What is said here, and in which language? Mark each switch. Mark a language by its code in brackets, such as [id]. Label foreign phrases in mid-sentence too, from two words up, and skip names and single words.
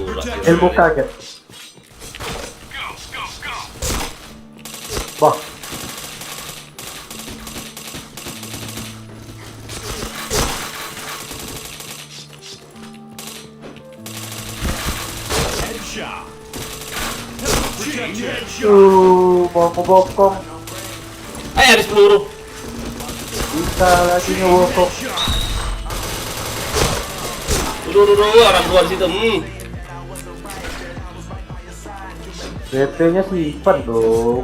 [id] Ulah, protection. Ilmu kaget. Wah, Headshot. [en] Helmet protection. [id] mau ngebokong. habis peluru. Bisa lagi ngebokong. Headshot. Dulu orang keluar situ. BP-nya simpen dong.